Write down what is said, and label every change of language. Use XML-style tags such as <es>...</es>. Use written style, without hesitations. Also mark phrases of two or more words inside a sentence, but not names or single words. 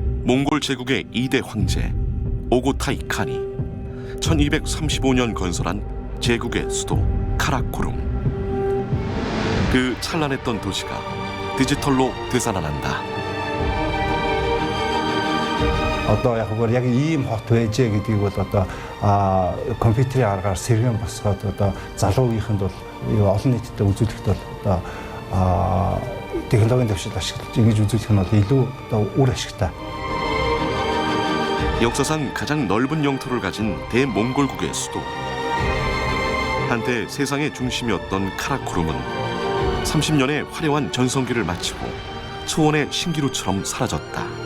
<ko>몽골 제국의 2대 황제 오고타이 칸이 1235년 건설한 제국의 수도 카라코룸. 그 찬란했던 도시가 디지털로 되살아난다.</ko> <mn>Одоо яг бүр яг ийм хот байжээ гэдгийг бол одоо компьютерийн аргаар сэргэн босгоод одоо залуугийнханд бол олон нийтэд үзүүлэхэд бол одоо технологийн дэвшилд ашиглаж ингэж үзүүлэх нь бол илүү одоо үр ашигтай.</mn> <ko>역사상 가장 넓은 영토를 가진 대몽골국의 수도. 한때 세상의 중심이었던 카라코룸은 30년의 화려한 전성기를 마치고 초원의 신기루처럼 사라졌다.</ko>